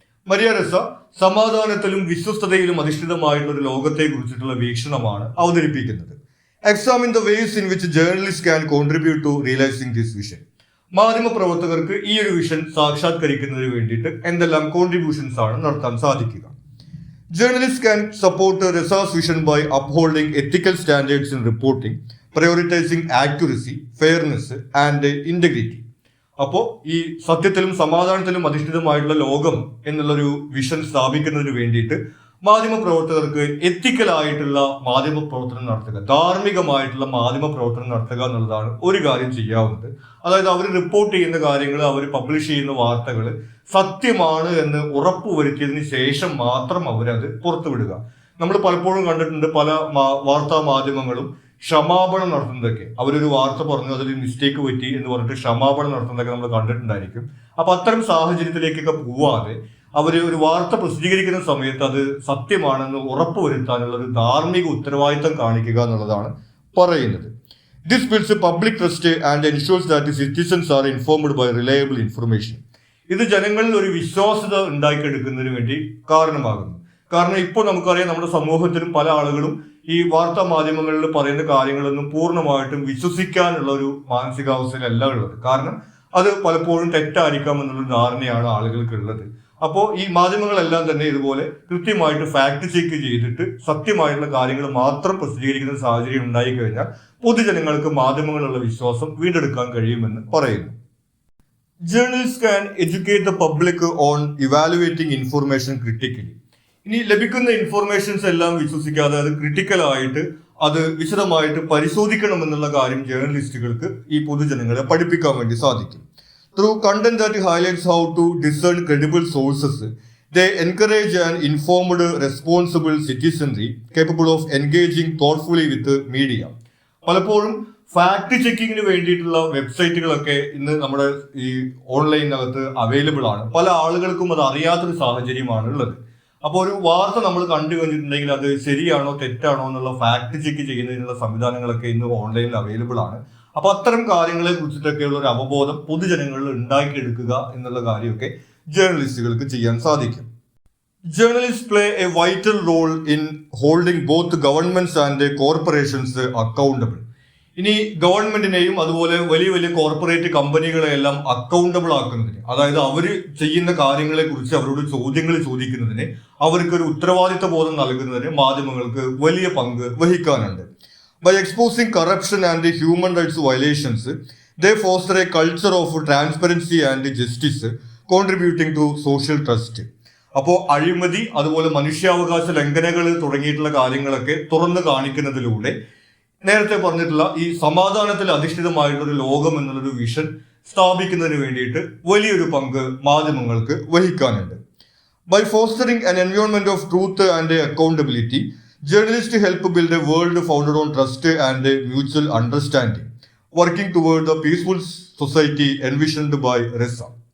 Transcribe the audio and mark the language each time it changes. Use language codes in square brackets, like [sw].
[ml] Maria Reza സമാധാനത്തിലും വിശ്വസ്തതയിലും അധിഷ്ഠിതമായിട്ടുള്ള ഒരു ലോകത്തെ കുറിച്ചിട്ടുള്ള വീക്ഷണമാണ് അവതരിപ്പിക്കുന്നത്. [en] Examine the ways in which journalist can contribute to realising this vision. [ml] മാധ്യമ പ്രവർത്തകർക്ക് ഈ ഒരു വിഷൻ സാക്ഷാത്കരിക്കുന്നതിന് വേണ്ടിയിട്ട് എന്തെല്ലാം കോൺട്രിബ്യൂഷൻസ് ആണ് നടത്താൻ സാധിക്കുക. [en] Journalists can support Ressa's vision by upholding ethical standards in reporting, prioritizing accuracy, fairness and integrity. [ml] അപ്പോൾ ഈ സത്യത്തിലും സമാധാനത്തിലും അധിഷ്ഠിതമായിട്ടുള്ള ലോകം എന്നുള്ളൊരു വിഷൻ സ്ഥാപിക്കുന്നതിന് വേണ്ടിയിട്ട് മാധ്യമ പ്രവർത്തകർക്ക് എത്തിക്കലായിട്ടുള്ള മാധ്യമ പ്രവർത്തനം നടത്തുക, ധാർമ്മികമായിട്ടുള്ള മാധ്യമ പ്രവർത്തനം നടത്തുക എന്നുള്ളതാണ് ഒരു കാര്യം ചെയ്യാവുന്നത്. അതായത് അവർ റിപ്പോർട്ട് ചെയ്യുന്ന കാര്യങ്ങൾ, അവർ പബ്ലിഷ് ചെയ്യുന്ന വാർത്തകൾ സത്യമാണ് എന്ന് ഉറപ്പുവരുത്തിയതിന് ശേഷം മാത്രം അവരത് പുറത്തുവിടുക. നമ്മൾ പലപ്പോഴും കണ്ടിട്ടുണ്ട് പല വാർത്താ മാധ്യമങ്ങളും ക്ഷമാപണം നടത്തുന്നതൊക്കെ. അവരൊരു വാർത്ത പറഞ്ഞു അതിൽ മിസ്റ്റേക്ക് പറ്റി എന്ന് പറഞ്ഞിട്ട് ക്ഷമാപണം നടത്തുന്നതൊക്കെ നമ്മൾ കണ്ടിട്ടുണ്ടായിരിക്കും. അപ്പൊ അത്തരം സാഹചര്യത്തിലേക്കൊക്കെ പോവാതെ അവർ ഒരു വാർത്ത പ്രസിദ്ധീകരിക്കുന്ന സമയത്ത് അത് സത്യമാണെന്ന് ഉറപ്പുവരുത്താനുള്ള ഒരു ധാർമ്മിക ഉത്തരവാദിത്തം കാണിക്കുക എന്നുള്ളതാണ് പറയുന്നത്. [en] This builds a public trust and ensures that the citizens are informed by reliable information. [ml] ഇത് ജനങ്ങളിൽ ഒരു വിശ്വാസ്യത ഉണ്ടാക്കിയെടുക്കുന്നതിന് വേണ്ടി കാരണമാകുന്നു. കാരണം ഇപ്പോൾ നമുക്കറിയാം, നമ്മുടെ സമൂഹത്തിലും പല ആളുകളും ഈ വാർത്താ മാധ്യമങ്ങളിൽ പറയുന്ന കാര്യങ്ങളൊന്നും പൂർണ്ണമായിട്ടും വിശ്വസിക്കാനുള്ള ഒരു മാനസികാവസ്ഥയിലല്ല ഉള്ളത്. കാരണം അത് പലപ്പോഴും തെറ്റായിരിക്കാം എന്നുള്ള ധാരണയാണ് ആളുകൾക്കുള്ളത്. അപ്പോൾ ഈ മാധ്യമങ്ങളെല്ലാം തന്നെ ഇതുപോലെ കൃത്യമായിട്ട് ഫാക്ട് ചെക്ക് ചെയ്തിട്ട് സത്യമായിട്ടുള്ള കാര്യങ്ങൾ മാത്രം പ്രസിദ്ധീകരിക്കുന്ന സാഹചര്യം ഉണ്ടായി കഴിഞ്ഞാൽ പൊതുജനങ്ങൾക്ക് മാധ്യമങ്ങളുള്ള വിശ്വാസം വീണ്ടെടുക്കാൻ കഴിയുമെന്ന് പറയുന്നു. [en] Journalist can educate the public on evaluating information critically. [ml] ഇനി ലഭിക്കുന്ന ഇൻഫർമേഷൻസ് എല്ലാം വിശ്വസിക്കാതെ അത് ക്രിട്ടിക്കലായിട്ട് അത് വിശദമായിട്ട് പരിശോധിക്കണമെന്നുള്ള കാര്യം ജേർണലിസ്റ്റുകൾക്ക് ഈ പൊതുജനങ്ങളെ പഠിപ്പിക്കാൻ വേണ്ടി സാധിക്കും. [en] Through content that highlights how to discern credible sources, they encourage an informed, responsible citizenry capable of engaging thoughtfully with the media. [ml] പലപ്പോഴും ഫാക്ട് ചെക്കിങ്ങിന് വേണ്ടിയിട്ടുള്ള വെബ്സൈറ്റുകളൊക്കെ ഇന്ന് നമ്മുടെ ഈ ഓൺലൈനകത്ത് അവൈലബിൾ ആണ്. പല ആളുകൾക്കും അത് അറിയാത്തൊരു സാഹചര്യമാണ് ഉള്ളത്. അപ്പോൾ ഒരു വാർത്ത നമ്മൾ കണ്ടു കഴിഞ്ഞിട്ടുണ്ടെങ്കിൽ അത് ശരിയാണോ തെറ്റാണോ എന്നുള്ള ഫാക്ട് ചെക്ക് ചെയ്യുന്നതിനുള്ള സംവിധാനങ്ങളൊക്കെ ഇന്ന് ഓൺലൈനിൽ അവൈലബിൾ ആണ്. അപ്പൊ അത്തരം കാര്യങ്ങളെ കുറിച്ചിട്ടൊക്കെയുള്ള ഒരു അവബോധം പൊതുജനങ്ങളിൽ ഉണ്ടാക്കിയെടുക്കുക എന്നുള്ള കാര്യമൊക്കെ ജേർണലിസ്റ്റുകൾക്ക് ചെയ്യാൻ സാധിക്കും. [en] Journalist play a vital role in holding both governments and corporations accountable. [ml] ഇനി ഗവൺമെന്റിനെയും അതുപോലെ വലിയ വലിയ കോർപ്പറേറ്റ് കമ്പനികളെയെല്ലാം അക്കൗണ്ടബിൾ ആക്കുന്നതിന്, അതായത് അവർ ചെയ്യുന്ന കാര്യങ്ങളെ കുറിച്ച് അവരോട് ചോദ്യങ്ങൾ ചോദിക്കുന്നതിന്, അവർക്കൊരു ഉത്തരവാദിത്ത ബോധം നൽകുന്നതിന് മാധ്യമങ്ങൾക്ക് വലിയ പങ്ക് വഹിക്കാനുണ്ട്. [en] By exposing corruption and human rights violations, they foster a culture of transparency and justice, contributing to social trust. [ml] അപ്പോൾ അഴിമതി അതുപോലെ മനുഷ്യാവകാശ ലംഘനങ്ങൾ തുടങ്ങിയിട്ടുള്ള കാര്യങ്ങളൊക്കെ തുറന്നു കാണിക്കുന്നതിലൂടെ നേരത്തെ പറഞ്ഞിട്ടുള്ള ഈ സമാധാനത്തിൽ അധിഷ്ഠിതമായിട്ടുള്ള ഒരു ലോകം എന്നുള്ളൊരു വിഷൻ സ്ഥാപിക്കുന്നതിന് വേണ്ടിയിട്ട് വലിയൊരു പങ്ക് മാധ്യമങ്ങൾക്ക് വഹിക്കാനുണ്ട്. [en] By fostering an environment of truth and accountability, journalists help build a world founded on trust and mutual understanding, working toward the peaceful society envisioned by Ressa.